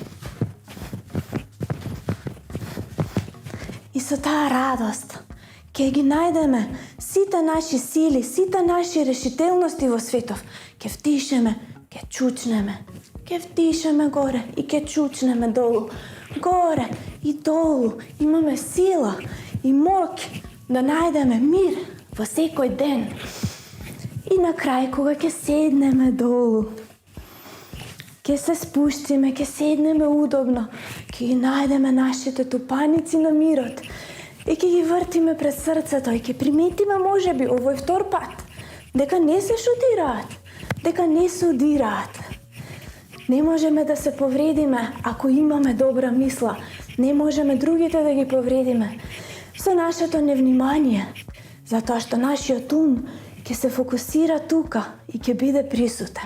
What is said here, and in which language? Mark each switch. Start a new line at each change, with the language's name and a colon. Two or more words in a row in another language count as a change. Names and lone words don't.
Macedonian: И со таа радост ќе ги најдеме сите наши сили, сите наши решителности во светов. Ќе вдишеме, ќе чучнеме. Ќе вдишеме горе и ќе чучнеме долу. Горе и долу. Имаме сила и моќ да најдеме мир в секој ден. И на крај, кога ќе седнеме долу, ќе се спуштиме, ќе седнеме удобно, ќе најдеме našите топаници на мирот и ќе ги вртиме пред srcето и ќе приметиме може би овој втор пат, дека не се шутираат, дека не се удираат. Не можеме да се повредиме ако имаме добра мисла. Не можеме другите да ги повредиме со нашето невнимание, затоа што нашиот ум ќе се фокусира тука и ќе биде присутен.